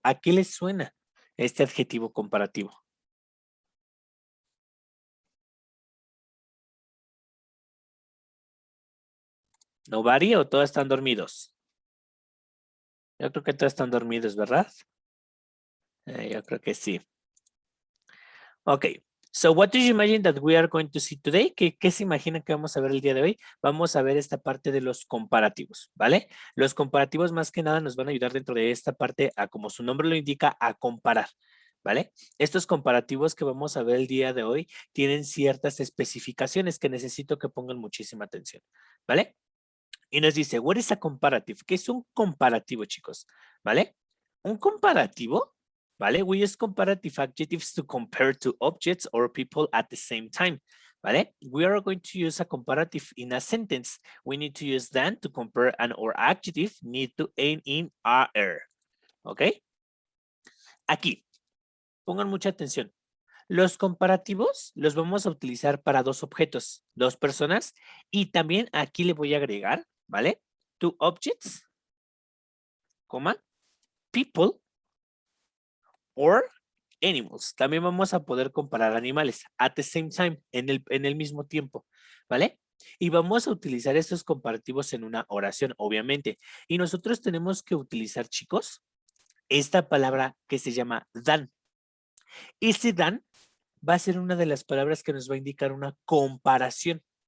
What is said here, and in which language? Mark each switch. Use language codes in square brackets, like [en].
[es] ¿A qué les suena este adjetivo comparativo? ¿No varía o todos están dormidos? Yo creo que todos están dormidos, ¿verdad? Yo creo que sí. Ok. [en] So what do you imagine that we are going to see today? [es] ¿Qué se imaginan que vamos a ver el día de hoy? Vamos a ver esta parte de los comparativos, ¿vale? Los comparativos más que nada nos van a ayudar dentro de esta parte a, como su nombre lo indica, a comparar, ¿vale? Estos comparativos que vamos a ver el día de hoy tienen ciertas especificaciones que necesito que pongan muchísima atención, ¿vale? Y nos dice, [en] what is a comparative? [es] ¿Qué es un comparativo, chicos? ¿Vale? Un comparativo, ¿vale? [en] We use comparative adjectives to compare two objects or people at the same time, ¿vale? We are going to use a comparative in a sentence. We need to use than to compare an or adjective need to end in -er, ¿ok? [es] Aquí, pongan mucha atención. Los comparativos los vamos a utilizar para dos objetos, dos personas, y también aquí le voy a agregar, ¿vale? [en] Two objects, coma, people or animals. [es] También vamos a poder comparar animales [en] at the same time, [es] en el mismo tiempo, ¿vale? Y vamos a utilizar estos comparativos en una oración, obviamente. Y nosotros tenemos que utilizar, chicos, esta palabra que se llama than. Ese than va a ser una de las palabras que nos va a indicar una comparación.